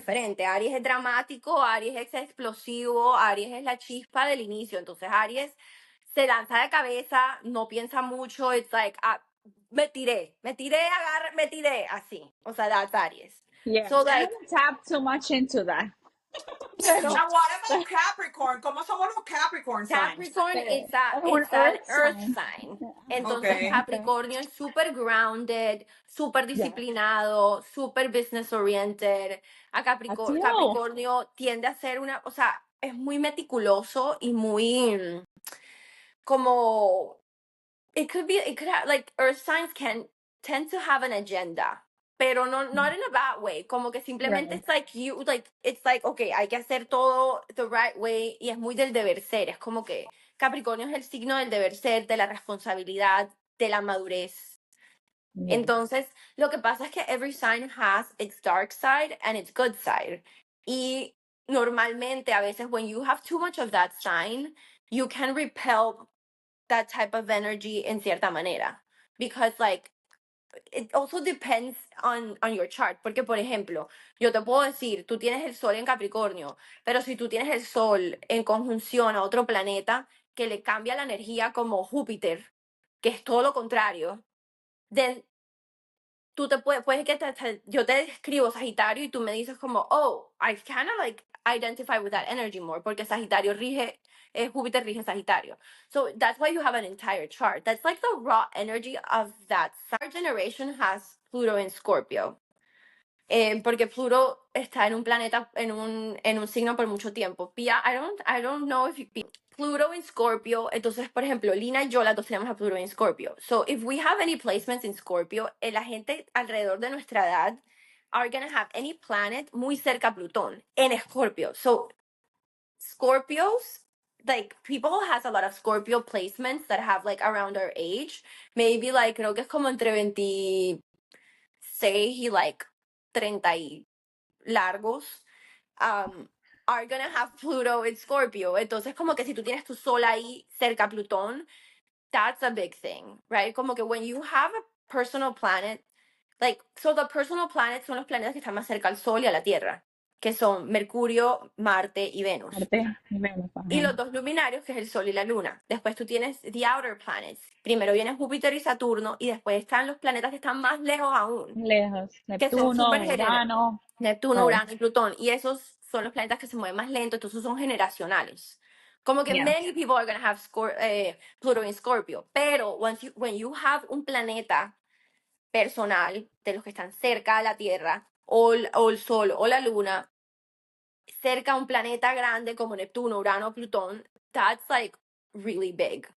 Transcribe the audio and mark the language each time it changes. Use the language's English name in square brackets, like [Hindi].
[Spanish] diferente. Aries es dramático, Aries es explosivo, Aries es la chispa del inicio. Entonces Aries se lanza de cabeza, no piensa mucho, [English] it's like, [Spanish] me tiré, agarra, me tiré, así. O sea, [English] that's Aries. Yeah. So I like, haven't tapped too much into that. [Spanish] Pero, [English] And what about Capricorn? [Spanish] ¿Cómo somos los Capricorn [English] signs? Capricorn [Spanish] pero un [English] it's an earth earth sign. sign. [Spanish] Entonces [English] Okay. Okay. [Spanish] Capricornio es súper [English] grounded, [Spanish] súper [English] Yeah. [Spanish] disciplinado, súper [English] business oriented. [Spanish] A Activo. Capricornio tiende a ser una, o sea, es muy meticuloso y muy como [English] it could have like earth signs can tend to have an agenda. [Spanish] Pero no, [English] not in a bad way, [Spanish] como que simplemente [English] Right. it's like you, like, it's like, okay, [Spanish] hay que hacer todo [English] the right way, [Spanish] y es muy del deber ser, es como que Capricornio es el signo del deber ser, de la responsabilidad, de la madurez. [English] Yeah. [Spanish] Entonces, lo que pasa es que [English] every sign has its dark side and its good side. [Spanish] Y normalmente, a veces, [English] when you have too much of that sign, you can repel that type of energy [Spanish] en cierta manera. [English] Because, like, it also depends on your chart. [Spanish] Porque, por ejemplo, yo te puedo decir, tú tienes el sol en Capricornio, pero si tú tienes el sol en conjunción a otro planeta que le cambia la energía como Júpiter, que es todo lo contrario, [English] then [Spanish] tú te puedes que yo te escribo Sagitario y tú me dices como, [English] oh, I kind of like identify with that energy more, [Spanish] porque Sagitario rige, Júpiter rige Sagitario. [English] So that's why you have an entire chart. That's like the raw energy of that. Our generation has Pluto in Scorpio. [Spanish] Porque [English] Pluto [Spanish] está en un planeta, en un signo por mucho tiempo. [English] Pia, I don't know if you, Pluto in Scorpio, [Spanish] entonces, por ejemplo, Lina y yo las dos tenemos a [English] Pluto in Scorpio. So, if we have any placements in Scorpio, [Spanish] la gente alrededor de nuestra edad [English] are gonna have any planet [Spanish] muy cerca a Plutón, en Scorpio. [English] So, Scorpios, like, people has a lot of Scorpio placements that have, like, around our age. Maybe, like, [Spanish] creo que es como entre 26 y, [English] like, [Spanish] 30 y [English] largos are gonna have Pluto in Scorpio. [Spanish] Entonces, como que si tú tienes tu sol ahí cerca a Plutón, [English] that's a big thing, right? [Spanish] Como que [English] when you have a personal planet, like, so the personal planets [Spanish] son los planetas que están más cerca al Sol y a la Tierra, que son Mercurio, Marte y Venus. Marte y Venus. Y los dos luminarios, que es el Sol y la Luna. Después tú tienes [English] the outer planets. [Spanish] Primero vienen Júpiter y Saturno, y después están los planetas que están más lejos aún, Lejos. que son súper Neptuno, generacionales. Urano. Neptuno, [English] Oh, [Spanish] Urano y Plutón. Y esos son los planetas que se mueven más lento, entonces son generacionales. Como que [English] yeah. many people are going to have Pluto in Scorpio. [Spanish] Pero [English] when you have [Spanish] un planeta personal de los que están cerca a la Tierra, o el Sol o la Luna, cerca a un planeta grande como Neptuno, Urano, Plutón, [English] that's like really big.